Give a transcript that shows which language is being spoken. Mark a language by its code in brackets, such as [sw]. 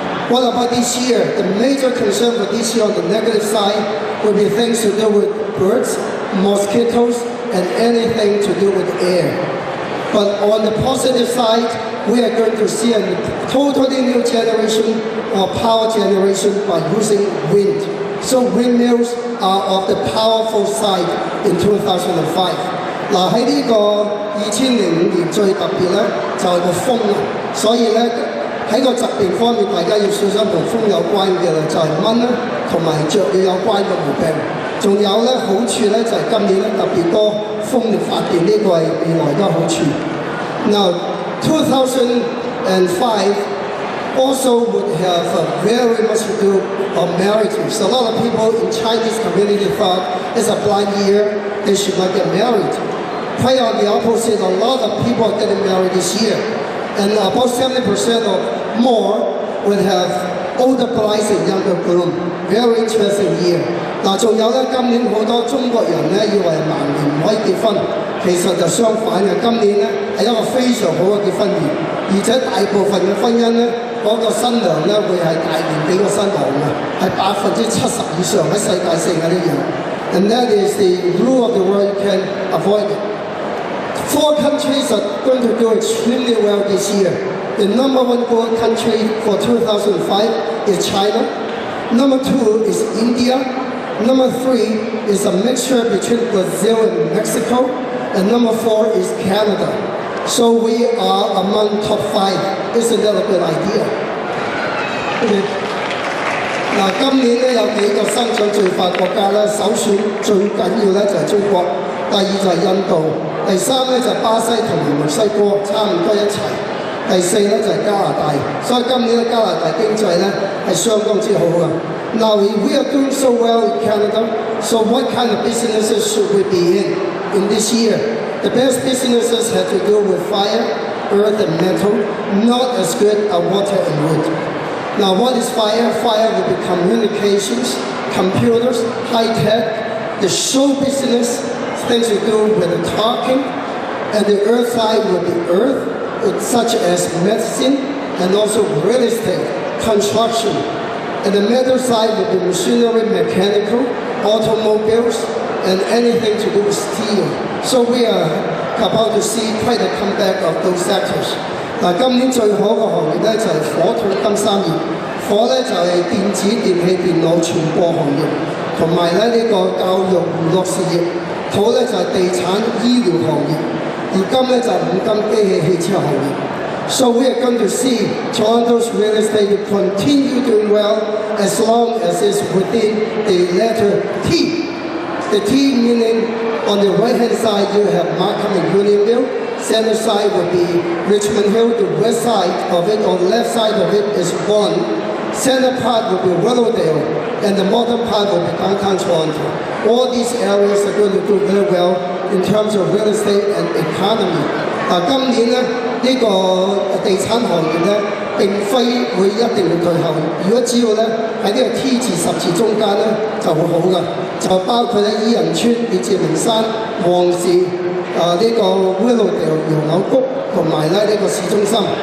[en] What about this year? The major concern for this year on the negative side will be things to do with birds, mosquitoes, and anything to do with air. But on the positive side, we are going to see a totally new generation of power generation by using wind. So windmills are of the powerful side in 2005. [yue] 嗱喺呢個2005年最特別咧就係個風啦，所以咧喺個疾病方面大家要小心同風有關嘅啦，就係蚊啦同埋雀鳥有關嘅毛病。仲有咧好處咧就係今年咧特別多風力發電，呢個係未來嘅好處。 [en] Now 2005 also would have very much to do of marriages. A lot of people in Chinese community thought it's a blind year, they should not get married. Quite on the opposite, a lot of people are getting married this year. And about 70% or more would have older brides and younger groom. Very interesting year. [yue] 嗱，仲有咧，今年好多中國人咧以為盲年唔可以結婚，其實就相反嘅。今年咧係一個非常好嘅結婚年，而且大部分嘅婚姻咧，嗰個新娘咧會係大年幾個新郎嘅，係70%以上喺世界性嘅呢樣。 [en] And that is the rule of the world, you can avoid it. 4 countries are going to do extremely well this year. The number 1 gold country for 2005 is China. Number 2 is India. Number 3 is a mixture between Brazil and Mexico. And number 4 is Canada. So we are among top 5. Isn't that a good idea? OK。 [yue] 嗱，今年咧有幾個生長最快國家咧，首選最緊要咧就係中國，第二就係印度，第三咧就係巴西同埋墨西哥，差唔多一齊。第四咧就係加拿大，所以今年咧加拿大經濟咧係相當之好嘅。 [en] Now we are doing so well in Canada, so what kind of businesses should we be in this year? The best businesses have to do with fire, earth and metal, not as good as water and wood. Now what is fire? Fire will be communications, computers, high tech, the show business, things to do with the talking, and the earth side will be earth, such as medicine and also real estate, construction. And the metal side will be machinery, mechanical, automobiles, and anything to do with steel. So we are about to see quite a comeback of those sectors. [yue] 嗱，今年最好嘅行業咧就係火土金生意，火咧就係電子、電器、電腦傳播行業，同埋咧呢個教育娛樂事業。土咧就係地產、醫療行業，而金咧就係五金、機器、汽車行業。 [en] So we are going to see Toronto's real estate continue doing well as long as it's within the letter T. The T meaning on the right-hand side you have Markham and Unionville. Center side would be Richmond Hill. The west side of it or left side of it is Vaughan. Center part will be Willowdale, and the modern part will be downtown Toronto. All these areas are going to do very well in terms of real estate and economy. [yue] 今年咧呢個地產行業咧並非會一定會退後，如果只要咧喺呢個 T 字十字中間咧就會好嘅，就包括咧伊人村、列治明山、旺市、呢個 Willowdale 洋柳谷同埋咧呢個市中心。